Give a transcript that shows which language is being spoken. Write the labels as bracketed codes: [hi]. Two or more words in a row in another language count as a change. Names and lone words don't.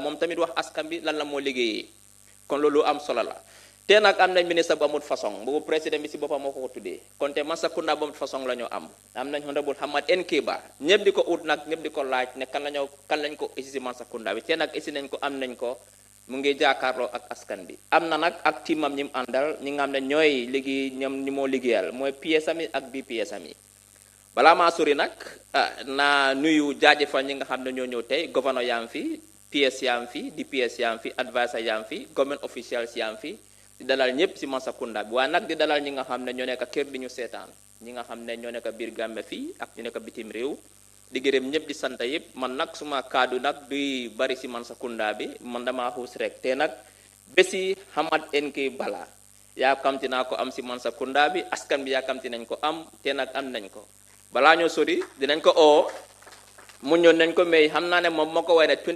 [wo] moom tamit wax askan bi lan la moo liggéeyee kon loolu am solo la te nag am nañ ministre bu amut façon boobu président bi si boppam moo ko tuddee kon te Mansa-Kunda bu amut façon la ñu am nañ honorable Hamad NK Ba ñëpp di ko ut nag ñëpp di ko laaj ne kan lañ ko isi si Mansa-Kunda bi te nag isi nañ ko am nañ ko mu ngi jàkkaarloo ak askan bi am na nag ak teamam ñi mu àndal ñi nga xam ne ñooy liggéey ñoom ñi moo liggéeyal mooy PSM yi ak BPSM yi balaa maa sori nag na nuyu jaajëfal ñi nga xam ne ñoo ñëw tey gouverneur yaa ngi fi PS yaa ngi fi DPS yaa ngi fi advisor yaa ngi fi [en] government officials [wo] yaa ngi fi di dalal ñëpp si Mansa-Kunda bi waaye nag di dalal ñi nga xam ne ñoo nekk kër di ñu seetaan ñi nga xam ne ñoo nekk biir Gambie fii ak ñu nekk bitim réew di gërëm ñëpp di sant yëpp man nag suma kaddu nag duy bari si Mansa-Kunda bi man dama xuus rek te nag bési Hamad NK Bala yaakamti naa ko am si Mansa-Kunda bi askan bi yaakamti nañ ko am te nag am nañ ko balaa ñoo sori dinañ ko oo mu ñëw nañ ko may xam naa ne moom moo ko way ne 20